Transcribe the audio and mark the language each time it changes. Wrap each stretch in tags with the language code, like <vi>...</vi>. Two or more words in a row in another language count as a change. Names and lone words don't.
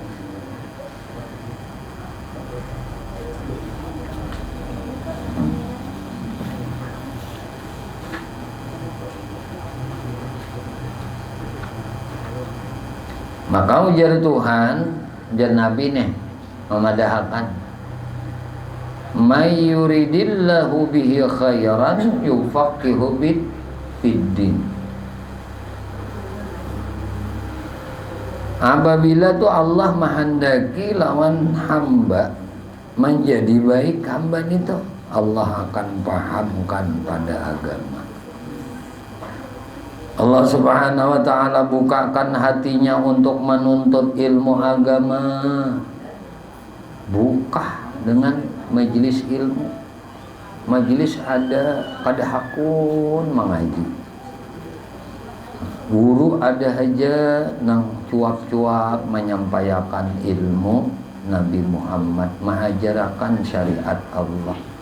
<bjn>Maka ujar Tuhan, ujar Nabi nih memadahkan,</bjn> <ar>من يرد الله به خيرا يفقهه في الدين.</ar> <bjn>Apabila tuh Allah menghendaki lawan hamba menjadi baik, hamba itu Allah akan pahamkan pada agama. Allah Subhanahu wa ta'ala bukakan hatinya untuk menuntut ilmu agama. Buka dengan majelis ilmu. Majelis ada pada hakun mengaji. Guru ada aja nang cuap-cuap menyampaikan ilmu Nabi Muhammad, mengajarkan syariat Allah.</bjn>